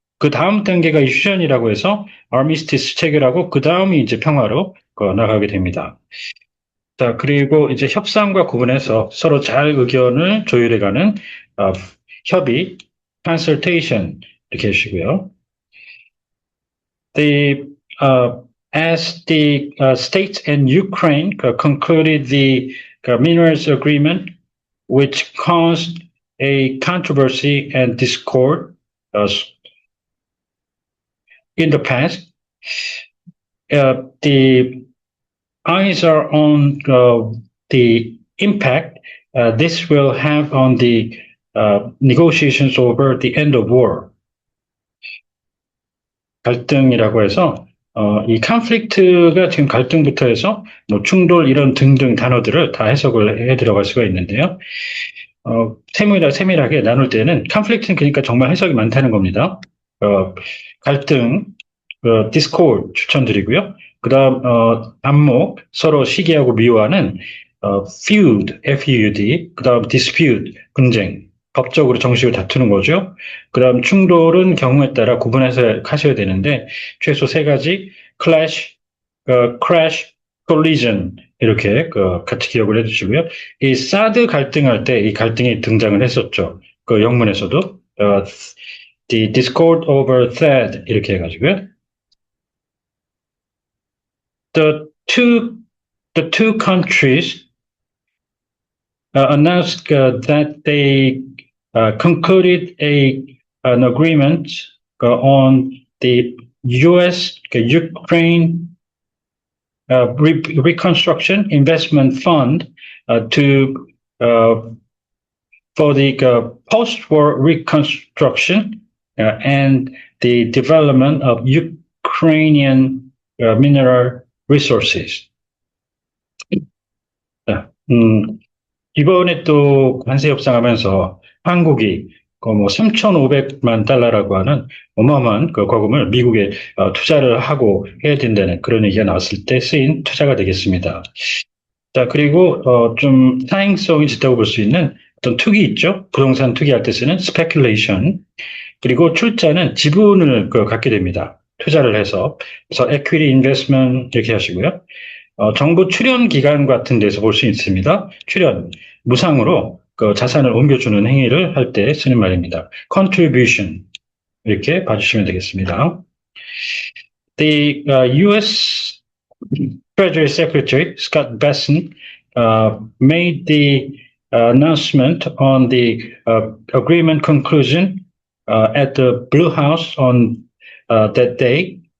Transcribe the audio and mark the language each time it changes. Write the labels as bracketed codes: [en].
[ko] 그 다음 단계가 휴전이라고 해서 armistice 체결하고 그 다음이 이제 평화로 나가게 됩니다. 자, 그리고 이제 협상과 구분해서 서로 잘 의견을 조율해가는 협의, consultation 이렇게 해주시고요. [en] The as the states and Ukraine concluded the minerals agreement, which caused a controversy and discord in the past, the eyes are on the impact this will have on the negotiations over the end of war. [ko] 갈등이라고 해서 이 컨플릭트가 지금 갈등부터 해서 뭐 충돌 이런 등등 단어들을 다 해석을 해 들어갈 수가 있는데요. 세밀하게 나눌 때는 컨플릭트는 그러니까 정말 해석이 많다는 겁니다. 갈등, 디스코드 추천드리고요. 그다음 안목 서로 시기하고 미워하는 feud, F-U-D, 그다음 dispute, 분쟁. 법적으로 정식으로 다투는 거죠. 그다음 충돌은 경우에 따라 구분해서 하셔야 되는데 최소 세 가지 crash, collision 이렇게 같이 기억을 해주시고요. 이 사드 갈등할 때 이 갈등이 등장을 했었죠. 그 영문에서도 [en] the discord over THAAD [ko] 이렇게 해가지고요. [en] The two the two countries announced that they concluded an agreement on the U.S. Ukraine Reconstruction Investment Fund to for the post-war reconstruction and the development of Ukrainian mineral resources. [ko] 이번에 또 관세 협상하면서 한국이 뭐 3,500만 달러라고 하는 어마어마한 그 거금을 미국에 투자를 하고 해야 된다는 그런 얘기가 나왔을 때 쓰인 투자가 되겠습니다. 자, 그리고 좀 사행성이 짙다고 볼 수 있는 어떤 투기 있죠? 부동산 투기할 때 쓰는 speculation. 그리고 출자는 지분을 갖게 됩니다. 투자를 해서. 그래서 equity investment 이렇게 하시고요. 정부 출연 기관 같은 데서 볼 수 있습니다. 출연, 무상으로 그 자산을 옮겨주는 행위를 할 때 쓰는 말입니다. contribution 이렇게 봐주시면 되겠습니다. [en] The U.S. Treasury Secretary Scott Bessent made the announcement on the agreement conclusion at the Blue House on that day.